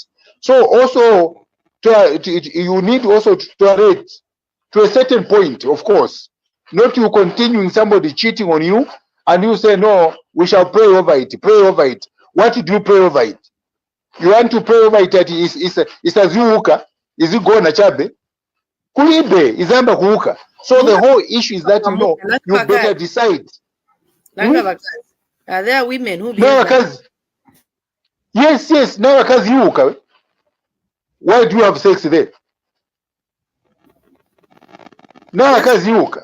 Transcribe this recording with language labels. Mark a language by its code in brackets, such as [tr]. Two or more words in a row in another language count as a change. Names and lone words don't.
[en] So also you need also to tolerate to a certain point, of course. Not you continuing somebody cheating on you and you say, no, we shall pray over it. Pray over it. What do you pray over it? You want to pray over it that it's as you uka, is it going to chabe? [ny] Kulibe, izamba kuuka. [en] So the whole issue is that you better decide. Are there women who Yes, now because you uka. Why do you have sex there? Now because you uka.